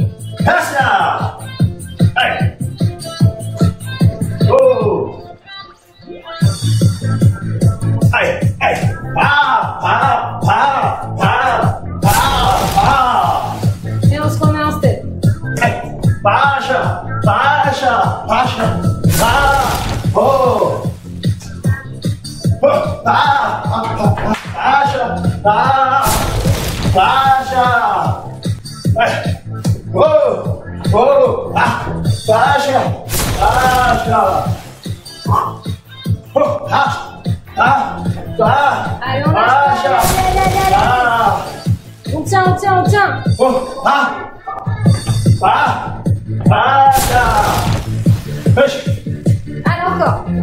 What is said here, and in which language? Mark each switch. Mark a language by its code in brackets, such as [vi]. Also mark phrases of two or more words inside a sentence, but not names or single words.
[fr] Passe là. Allez. Oh. Allez, allez. Et on se remet en step. [ca] Baixa, baixa, baixa. Oh. Baixa, baixa. Oh, oh, baixa, baixa. [fr] Allez, on lâche pas. On tient. Oh, Allez, encore.